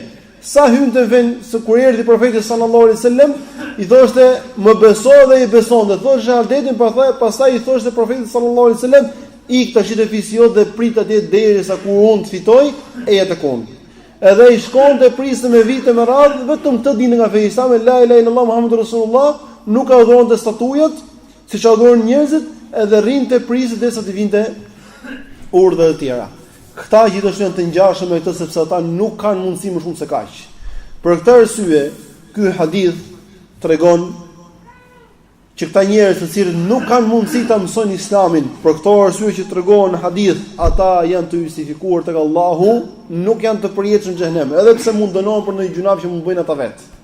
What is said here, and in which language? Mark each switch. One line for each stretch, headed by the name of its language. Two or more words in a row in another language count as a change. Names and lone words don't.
Albanian: Sa hyn të fen se kur erdhi profeti
Arabic: صلى الله عليه وسلم,
Albanian: i thoshte më beso dhe i besonte. Thoshte shahadetin, pastaj i thoshte profetit
Arabic: صلى الله عليه وسلم:
Albanian: "Ik tash te fisiot dhe prit atje derisa kur unë të fitoj e jetë kon." Edhe i shkonte priste me vite me radhë, vetëm të dinte nga feja islame
Arabic: لا إله إلا الله محمد رسول الله,
Albanian: nuk adhuronte statujat, siç adhuron njerëzit, edhe rrinte priste derisa të vinte urdhët e tjera. Këta gjithashtu janë të ngjashëm me këtë sepse ata nuk kanë mundësi më shumë se kaq. Për këtë arsye, ky hadith tregon që këta njerëz të cilët nuk kanë mundësi ta mësojnë Islamin, për këtë arsye që tregon në hadith, ata janë të justifikuar tek Allahu, nuk janë të përjetshëm në xhenem, edhe pse mund dënohen për ndonjë gjunaf që mund bëjnë ata vet.